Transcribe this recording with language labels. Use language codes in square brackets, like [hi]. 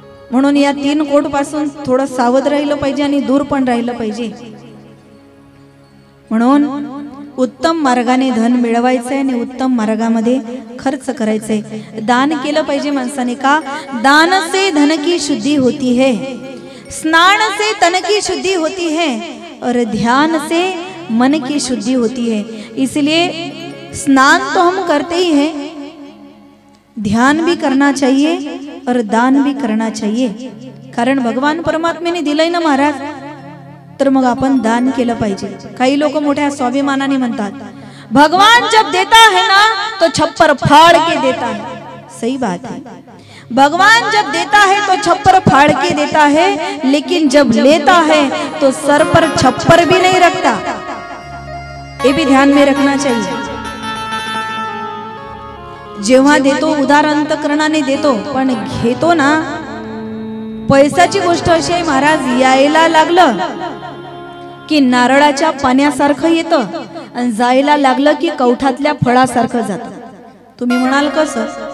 [mr] म्हणून या 3 कोट पासून थोडं सावध राहिलं पाहिजे आणि दूर पण राहिलं पाहिजे. म्हणून उत्तम मार्गाने धन मिळवायचंय आणि उत्तम मार्गामध्ये खर्च करायचंय. दान केलं पाहिजे माणसाने. का? [hi] दान से धन की शुद्धि होती है, स्नान से तन की शुद्धि होती है, और ध्यान से मन की शुद्धि होती है. इसलिए स्नान तो हम करते ही हैं, ध्यान भी करना चाहिए और दान भी करना चाहिए. [mr] कारण भगवान परमात्म्याने दिलंय ना महाराज, तर मग आपण दान केलं पाहिजे. काही लोक मोठ्या स्वाभिमानाने म्हणतात, [hi] भगवान जब देता है ना तो छप्पर फाड़ के देता है. सही बात है, भगवान जब देता है तो छप्पर फाड़ के देता है, लेकिन जब लेता है तो सर पर छप्पर भी नहीं रखता. ये भी ध्यान में रखना चाहिए. [mr] जेव्हा देतो उदार अंतकरणाने देतो, पण घेतो ना, पैशाची गोष्ट अशी आहे महाराज, यायला लागलं की नारळाच्या पाण्यासारखं येतं आणि जायला लागलं की कवठातल्या फळासारखं जातं. तुम्ही म्हणाल कसं?